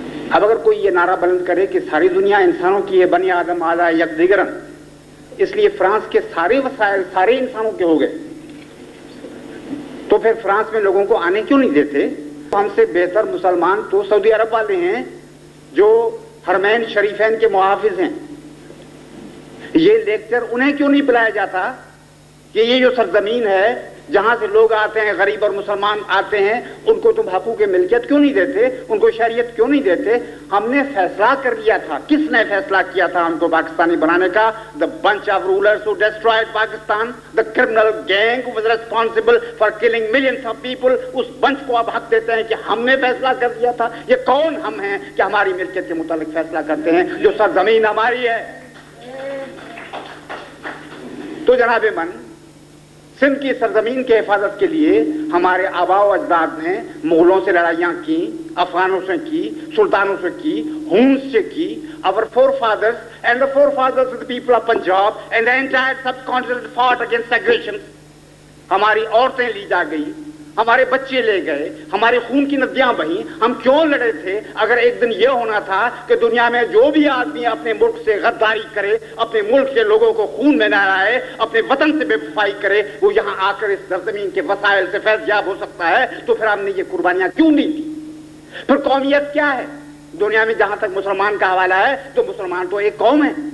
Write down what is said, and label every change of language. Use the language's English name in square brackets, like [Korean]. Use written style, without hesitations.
[Urdu] اب اگر کوئی یہ نعرہ بلند کرے کہ ساری دنیا انسانوں کی ہے، [Persian] بنی آدم آدھا یک دیگرن، [Urdu] اس لیے فرانس کے سارے وسائل سارے انسانوں کے ہو گئے، تو پھر فرانس میں لوگوں کو آنے کیوں نہیں دیتے؟ ہم سے بہتر مسلمان تو سعودی عرب والے ہیں جو حرمین شریفین کے محافظ ہیں. یہ لیکچر انہیں کیوں نہیں پلایا جاتا کہ یہ جو سرزمین ہے جہاں سے لوگ آتے ہیں، غریب اور مسلمان آتے ہیں، ان کو تم حقوق ملکیت کیوں نہیں دیتے، ان کو شریعت کیوں نہیں دیتے؟ ہم نے فیصلہ کر لیا تھا. کس نے فیصلہ کیا تھا ہم کو پاکستانی بنانے کا؟ [English] the bunch of rulers who destroyed Pakistan, the criminal gang who was responsible for killing millions of people. [Urdu] اس bench کو اب حق دیتے ہیں کہ ہم نے فیصلہ کر لیا تھا. یہ کون ہم ہیں کہ ہماری ملکیت کے متعلق فیصلہ کرتے ہیں جو سرزمین ہماری ہے؟ تو جناب من، سندھ کی سرزمین کے حفاظت کے لیے ہمارے آباء و اجداد نے مغلوں سے لڑائیاں کی، افغانوں سے کی، سلطانوں سے کی، ہونس سے کی. [English] Our forefathers and the forefathers of the people of Punjab and the entire subcontinent fought against aggression. [Urdu] ہماری عورتیں لی جا گئی، ہمارے بچے لے گئے، ہمارے خون کی ندیاں بہیں. ہم کیوں لڑے تھے؟ اگر ایک دن یہ ہونا تھا کہ دنیا میں جو بھی آدمی اپنے ملک سے غداری کرے، اپنے ملک کے لوگوں کو خون میں نہلائے، اپنے وطن سے بے وفائی کرے، وہ یہاں آ کر اس سرزمین کے وسائل سے فیض یاب ہو سکتا ہے، تو پھر ہم نے یہ قربانیاں کیوں نہیں دی؟ پھر قومیت کیا ہے؟ دنیا میں جہاں تک مسلمان کا حوالہ ہے تو مسلمان تو ایک قوم ہے.